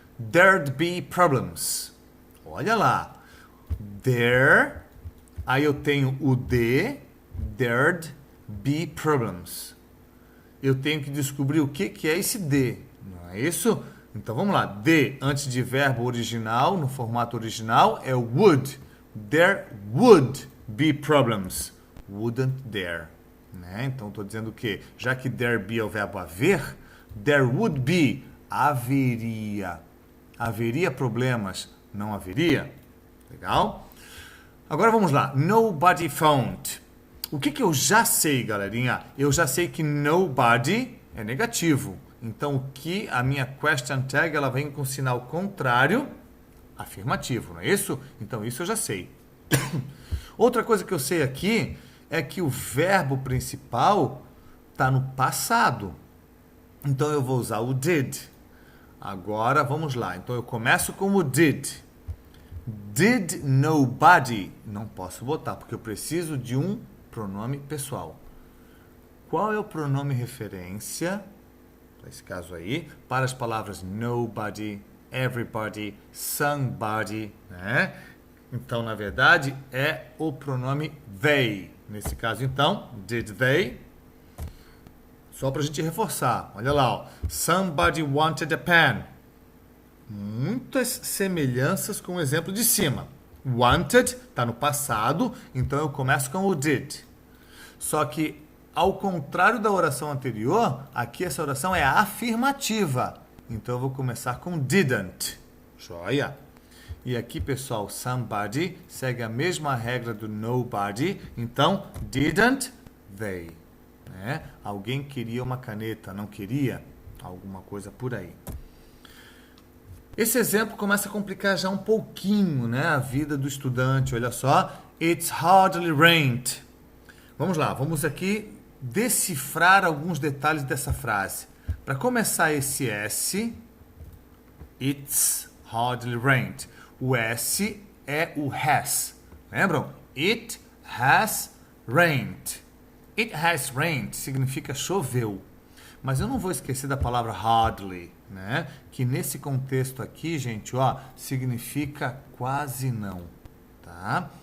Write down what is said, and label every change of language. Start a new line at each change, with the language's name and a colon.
English: There'd be problems.
Portuguese: Olha lá.
English: There,
Portuguese: aí eu tenho o de,
English: there'd be problems.
Portuguese: Eu tenho que descobrir o que é esse de, não é isso? Então vamos lá. De antes de verbo original, no formato original, é would.
English: There would be problems. Wouldn't there.
Portuguese: Né? Então estou dizendo o quê? Já que there be é o verbo haver, there would be, haveria. Haveria problemas, não haveria? Legal? Agora vamos lá.
English: Nobody phoned.
Portuguese: O que eu já sei, galerinha? Eu já sei que nobody é negativo. Então, o que a minha question tag, ela vem com sinal contrário, afirmativo, não é isso? Então, isso eu já sei. Outra coisa que eu sei aqui é que o verbo principal está no passado. Então, eu vou usar o did. Agora, vamos lá. Então, eu começo com o did.
English: Did nobody?
Portuguese: Não posso botar, porque eu preciso de um pronome pessoal. Qual é o pronome referência, nesse caso aí, para as palavras nobody, everybody, somebody, né? Então, na verdade, é o pronome they. Nesse caso, então,
English: did they?
Portuguese: Só para a gente reforçar. Olha lá, ó.
English: Somebody wanted a pen.
Portuguese: Muitas semelhanças com o exemplo de cima. Wanted está no passado, então eu começo com o did. Só que, ao contrário da oração anterior, aqui essa oração é afirmativa. Então eu vou começar com didn't. Joia! E aqui, pessoal, somebody segue a mesma regra do nobody. Então,
English: didn't they.
Portuguese: Né? Alguém queria uma caneta, não queria? Alguma coisa por aí. Esse exemplo começa a complicar já um pouquinho, né, a vida do estudante. Olha só.
English: It's hardly rained.
Portuguese: Vamos lá, vamos aqui decifrar alguns detalhes dessa frase. Para começar esse S,
English: it's hardly rained.
Portuguese: O S é o has. Lembram?
English: It has rained. It has rained
Portuguese: significa choveu. Mas eu não vou esquecer da palavra hardly, né? Que nesse contexto aqui, gente, ó, significa quase não, tá?